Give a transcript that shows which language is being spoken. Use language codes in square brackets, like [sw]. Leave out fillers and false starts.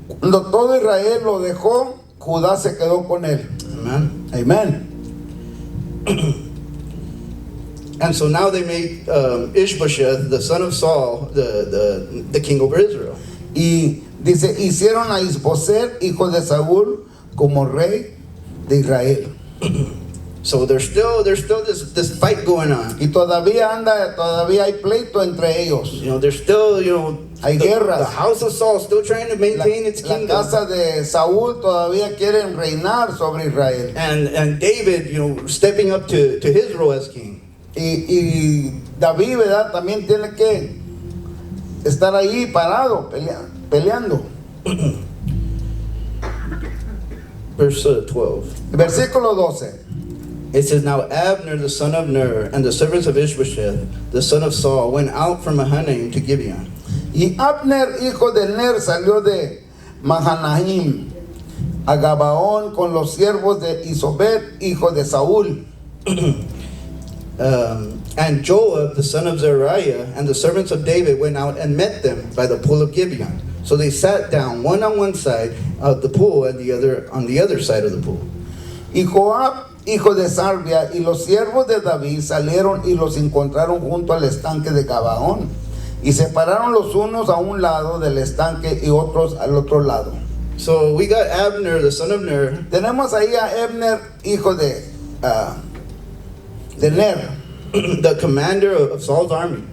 [es] Cuando todo Israel lo dejó, Judá se quedó con él. [en] Amen. [es] Amén. [en] And so now they made Ishbosheth, the son of Saul, the king over Israel. [es] Y dice, hicieron a Isboset, hijo de Saúl, como rey de Israel. [en] So there's still this fight going on. [es] Y todavía hay pleito entre ellos. [en] You know, there's still, [es] Hay [en] the [es] guerras. [en] house of Saul still trying to maintain its [es] La [en] kingdom. [es] casa de Saúl todavía quieren reinar sobre Israel. [en] And David, stepping up to his role as king. [es] Y David, ¿verdad? También tiene que estar ahí parado, peleando. [en] Verse 12. [es] Versículo 12. [en] It says, Now Abner, the son of Ner, and the servants of Ishbosheth, the son of Saul, went out from Mahanaim to Gibeon. [es] Y Abner, hijo de Ner, salió de Mahanaim a Gabaón con los siervos de Isobet, hijo de Saúl. [en] And Joab, the son of Zeruiah, and the servants of David went out and met them by the pool of Gibeon. So they sat down, one on one side of the pool and the other on the other side of the pool. [es] Y Joab, hijo de Sarvia, y los siervos de David salieron y los encontraron junto al estanque de Gabaón. Y se pararon los unos a un lado del estanque y otros al otro lado. [en] So we got Abner, the son of Ner. [es] Tenemos ahí a Abner, hijo de Ner. [en] The commander of Saul's army.